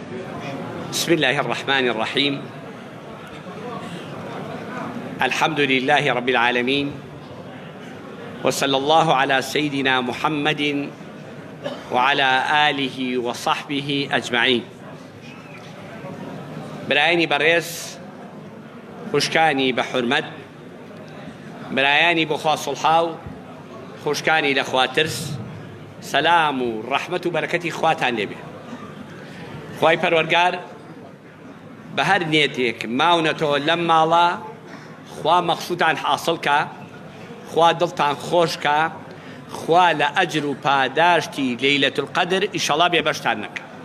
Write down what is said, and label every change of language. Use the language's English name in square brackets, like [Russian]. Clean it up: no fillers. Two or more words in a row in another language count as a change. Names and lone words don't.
[Arabic] بسم الله الرحمن الرحيم. الحمد لله رب العالمين، وصلى الله على سيدنا محمد وعلى آله وصحبه أجمعين. [Central Kurdish] برایانی بەڕێز، خوشکانی بە حورمەت، برایانی بۆ خوا سڵحا و خوشکانی لە خوا ترس، سەلام و ڕەحمەت و بەرەکەتی خواتان لێبێ. خوای پەروەردگار بە هەر نێتێک ماونەتەوە لەم ماڵە خوا مەقسوودتان حاصڵ کە، خوا دڵتان خۆش کە، خوا لە ئەجر و پاداشتی لەیلەت القەدر ئیشەڵا بێبەشتان نەکە.